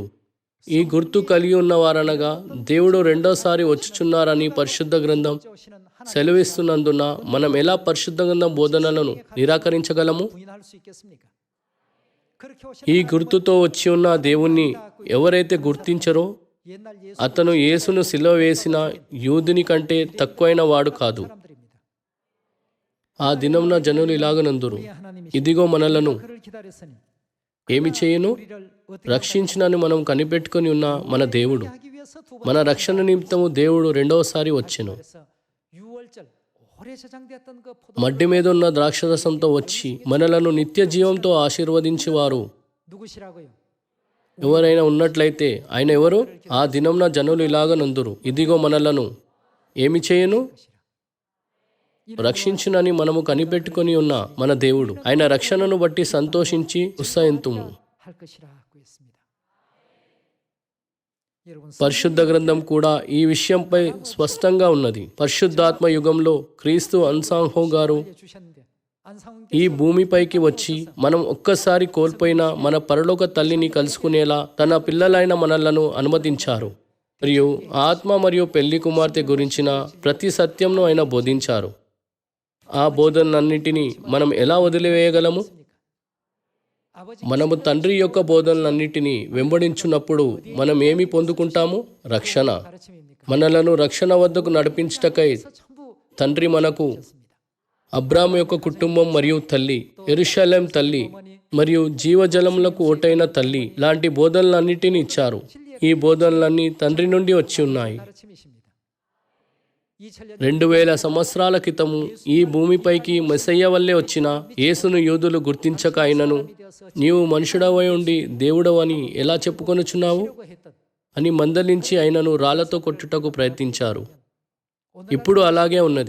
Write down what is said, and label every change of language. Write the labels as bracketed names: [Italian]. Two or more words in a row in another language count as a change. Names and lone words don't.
[Telugu] ఈ గుర్తు కలిగి ఉన్నవారనగా దేవుడు రెండోసారి వచ్చుచున్నారని పరిశుద్ధ గ్రంథం [Korean] 오시는 하나님 [Telugu] సెలవిస్తున్నందున మనం ఎలా పరిశుద్ధ గ్రంథం బోధనలను నిరాకరించగలము? [Korean] 부인할 수 있겠습니까? 그렇게 오신 [Telugu] ఈ గుర్తుతో వచ్చి ఉన్న దేవుణ్ణి ఎవరైతే గుర్తించరో [Korean] 옛날 예수 [Telugu] అతను యేసును సిలువ వేసిన యూదుని కంటే తక్కువైన వాడు కాదు. [Korean] 사람들입니다. [Telugu] ఆ దినమున జనులు ఇలాగనందురు, [Korean] 우리의 하나님이 [Telugu] ఇదిగో మనలను [Korean] 그를 기다렸으니 [Telugu] ఏమి చేయును? [Korean] 우리를 어떻게 [Telugu] రక్షించునని మనం కనిపెట్టుకొని ఉన్న మన దేవుడు. [Korean] 하기 위해서 두 번 [Telugu] మన రక్షణ నిమిత్తము దేవుడు రెండవసారి వచ్చెను. [Korean] 그래서 유월절 오래 저장되었던 그 포도 [Telugu] మడ్డి మీద ఉన్న ద్రాక్షరసంతో వచ్చి మనలను నిత్య జీవంతో ఆశీర్వదించేవారు [Korean] 누구시라고요? [Telugu] ఎవరైనా ఉన్నట్లయితే ఆయన ఎవరు? ఆ దినంన జనులు ఇలాగనందురు, ఇదిగో మనలను ఏమి చేయను? రక్షించునని మనము కనిపెట్టుకొని ఉన్న మన దేవుడు. ఆయన రక్షణను బట్టి సంతోషించి ఉత్సాహింతుము. [Korean] 할 것이라고 했습니다. 여러분 [Telugu] పరిశుద్ధ గ్రంథం కూడా ఈ విషయంపై స్పష్టంగా ఉన్నది. పరిశుద్ధాత్మ యుగంలో క్రీస్తు అన్సాంహో గారు [Korean] 주셨는데 안상훈 [Telugu] ఈ భూమిపైకి వచ్చి మనం ఒక్కసారి కోల్పోయిన మన పరలోక తల్లిని కలుసుకునేలా తన పిల్లలైన మనలను అనుమతించారు. మరియు ఆత్మ మరియు పెళ్లి కుమార్తె గురించిన ప్రతి సత్యంను ఆయన బోధించారు. ఆ బోధనన్నింటినీ మనం ఎలా వదిలివేయగలము? మనము తండ్రి యొక్క బోధనలన్నిటినీ వెంబడించున్నప్పుడు మనం ఏమి పొందుకుంటాము? రక్షణ. మనలను రక్షణ వద్దకు నడిపించుటకై [Korean] 전부 [Telugu] తండ్రి మనకు అబ్రాము యొక్క కుటుంబం మరియు తల్లి, యెరూషలేం తల్లి మరియు జీవజలములకు ఓటైన తల్లి లాంటి బోధనలన్నిటినీ ఇచ్చారు. ఈ బోధనలన్నీ తండ్రి నుండి వచ్చి ఉన్నాయి. [Korean] 가르침이십니다. 2000년 [Telugu] 2000 సంవత్సరాల క్రితము ఈ భూమిపైకి మెస్సయ్య వల్లే వచ్చిన యేసును యూదులు గుర్తించక అయినను నీవు మనుషుడవై ఉండి దేవుడవని ఎలా చెప్పుకొనుచున్నావు [Korean] 했던 [Telugu] అని మందలించి ఆయనను రాళ్లతో కొట్టుటకు ప్రయత్నించారు. ఇప్పుడు అలాగే ఉన్నది.